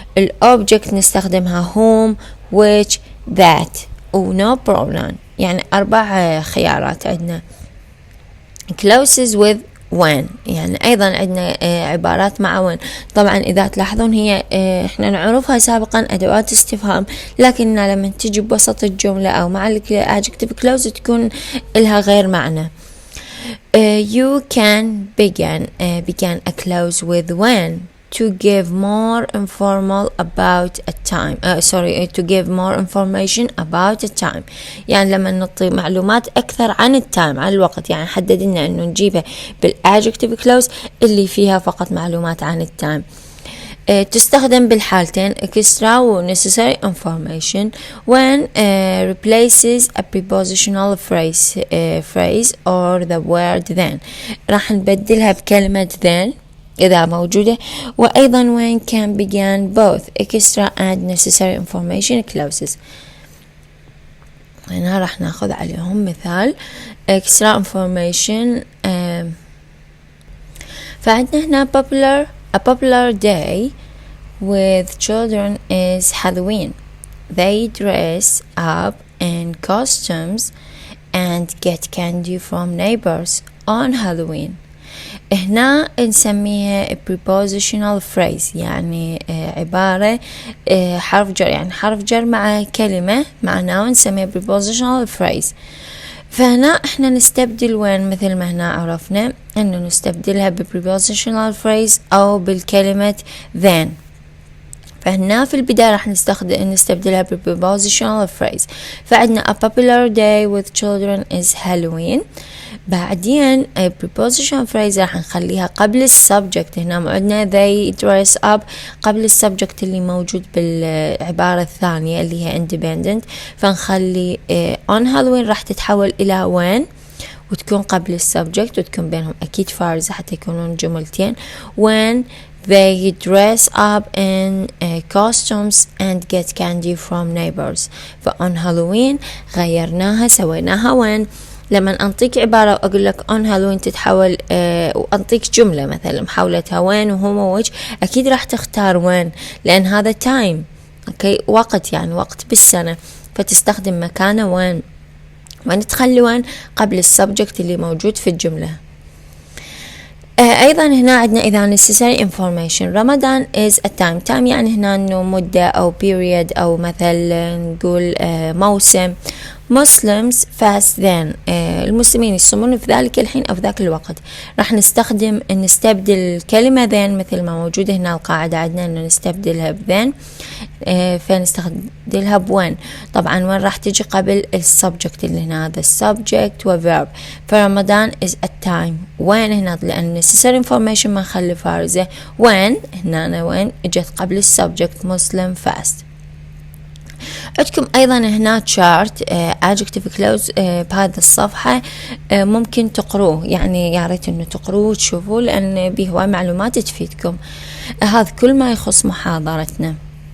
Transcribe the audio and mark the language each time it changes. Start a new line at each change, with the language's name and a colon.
Arabic: الobject نستخدمها whom which that و no pronoun. يعني 4 خيارات عندنا. clauses with when، يعني أيضا عندنا عبارات مع when. طبعا إذا تلاحظون هي إحنا نعرفها سابقا أدوات استفهام، لكننا لما تجي بوسط الجملة أو مع adjective clause تكون لها غير معنى.
English: You can begin a clause with when to give more informal about a time to give more information about a time.
Arabic: يعني لما نعطي معلومات أكثر عن التايم، عن الوقت، يعني حددنا إنه نجيبه بالadjective clause اللي فيها فقط معلومات عن التايم. تستخدم بالحالتين extra و necessary information
English: when replaces a prepositional phrase or the word then.
Arabic: راح نبدلها بكلمة then إذا موجودة، وأيضا
English: when can begin both extra and necessary information clauses.
Arabic: هنا راح ناخذ عليهم مثال extra information.
English: فعندنا هنا a popular day with children is Halloween. They dress up in costumes and get candy from neighbors on Halloween.
Arabic: هنا نسميها prepositional phrase، يعني عبارة حرف جر، يعني حرف جر مع كلمة معناه نسميها prepositional phrase. فهنا احنا نستبدل وين مثل ما هنا عرفنا انه نستبدلها prepositional phrase او بالكلمة then. فهنا في البداية راح نستبدلها prepositional phrase.
English: فعندنا a popular day with children is Halloween.
Arabic: بعدين prepositional phrase راح نخليها قبل السبجكت. هنا عندنا they dress up قبل السبجكت اللي موجود بالعبارة الثانية اللي هي independent، فنخلي on Halloween راح تتحول إلى when وتكون قبل السبجكت وتكون بينهم أكيد فارزة حتى يكونون جملتين.
English: when they dress up in costumes and get candy from neighbors.
Arabic: فon Halloween غيرناها سويناها when. لما أنطيك عبارة وأقول لك on Halloween تتحول وأنطيك جملة مثلا محاولتها when وهو which، أكيد راح تختار when لأن هذا time أوكي وقت، يعني وقت بالسنة، فتستخدم مكانه when تخلي when قبل السبجكت اللي موجود في الجملة. أيضا هنا عندنا إذا necessary information. رمضان is a time يعني هنا إنه مدة أو period أو مثلا نقول موسم.
English: Muslims fast then
Arabic: المسلمين يصومون في ذلك الحين أو في ذاك الوقت. راح نستبدل كلمة then مثل ما موجودة هنا القاعدة عندنا إنه نستبدلها then، فنستبدلها when. طبعا when راح تيجي قبل السبجكت اللي هنا هذا السبجكت وverb. فرمضان is a time when هنا لأن necessary information ما نخلي فارزة when هنا when اجت قبل السبجكت
English: Muslim fast.
Arabic: عندكم أيضا هنا chart adjective clause بهذا الصفحة ممكن تقروه، يعني يا ريت إنه تقروه وتشوفوه لأن به هواي معلومات تفيدكم. هذا كل ما يخص محاضرتنا.